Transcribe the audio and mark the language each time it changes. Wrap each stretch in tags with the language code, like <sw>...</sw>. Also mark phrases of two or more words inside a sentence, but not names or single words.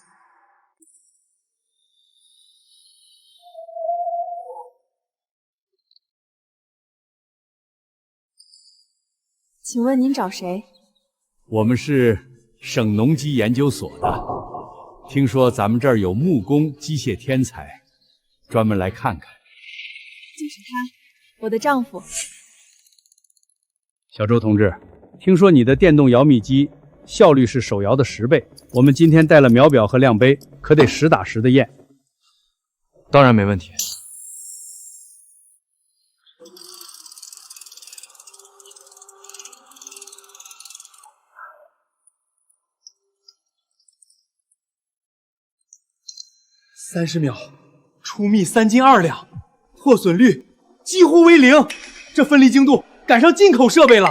<zh>請問您找誰？我們是省農機研究所的。聽說咱們這兒有木工機械天才，專門來看看。就是他，我的丈夫。小周同志，聽說你的電動搖米機效率是手搖的10倍，我們今天帶了秒表和量杯，可得實打實的驗。當然沒問題。30秒，出蜜3斤2兩，破損率幾乎為0，這分離精度趕上進口設備了，</zh>